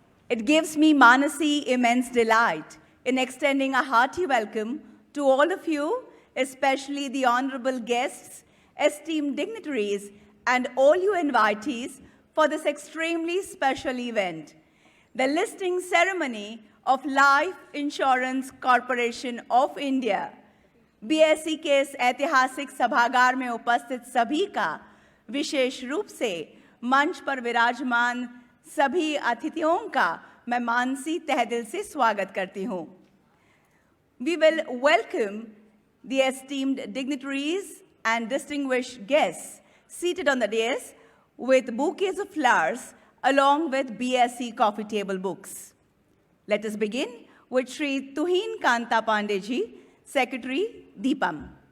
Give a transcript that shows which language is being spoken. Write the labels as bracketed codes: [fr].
[en] It gives me, Manasi, immense delight in extending a hearty welcome to all of you, especially the honorable guests, esteemed dignitaries, and all you invitees for this extremely special event, the listing ceremony of Life Insurance Corporation of India. [hi] BSE के इस ऐतिहासिक सभागार में उपस्थित सभी का विशेष रूप से मंच पर विराजमान सभी अतिथियों का मैं मानसी तहदिल से स्वागत करती हूँ. [en] We will welcome the esteemed dignitaries and distinguished guests seated on the dais with bouquets of flowers along with BSE coffee table books. Let us begin with Shri Tuhin Kanta Pandey ji, Secretary, Deepam.